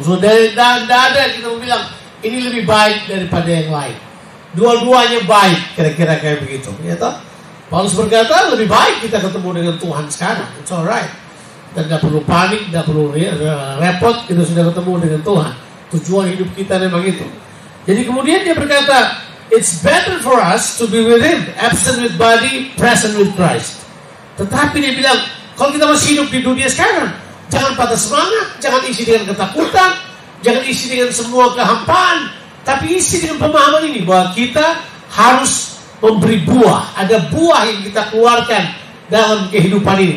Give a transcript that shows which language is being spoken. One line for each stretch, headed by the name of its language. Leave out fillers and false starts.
Indonesian: Saudara tidak ada kita bilang ini lebih baik daripada yang lain. Dua-duanya baik, kira-kira kayak begitu. Ya toh? Paulus berkata lebih baik kita ketemu dengan Tuhan sekarang.
English: It's alright.
Indonesian: Dan tidak perlu panik, tidak perlu repot. Kita sudah ketemu dengan Tuhan. Tujuan hidup kita memang itu. Jadi kemudian dia berkata,
English: it's better for us to be with Him, absent with body, present with Christ.
Indonesian: Tetapi dia bilang, kalau kita masih hidup di dunia sekarang, jangan patah semangat, jangan isi dengan ketakutan, jangan isi dengan semua kehampaan, tapi isi dengan pemahaman ini bahwa kita harus memberi buah. Ada buah yang kita keluarkan dalam kehidupan ini.